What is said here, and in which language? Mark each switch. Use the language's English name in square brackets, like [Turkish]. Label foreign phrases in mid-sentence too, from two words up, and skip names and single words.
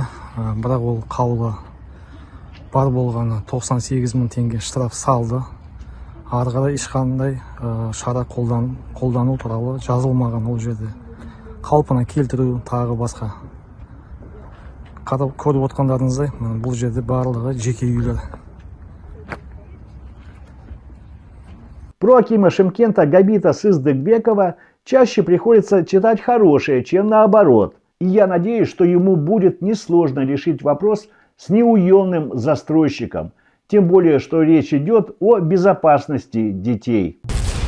[Kazakh] Бірақ ол қаулы бар болғаны 98 000 теңге штраф салды. Ары қарай ешқандай шара қолдану туралы жазылмаған ол жерде. Қалпына келтіру тағы басқа. Көріп отқандарыңыздай, бұл жерде барлығы жеке үйлер. [Russian] Про акима Шымкента Габита Сыздыкбекова чаще приходится читать хорошее, чем наоборот. И я надеюсь, что ему будет несложно решить вопрос с неуемным застройщиком. Тем более, что речь идет о безопасности детей.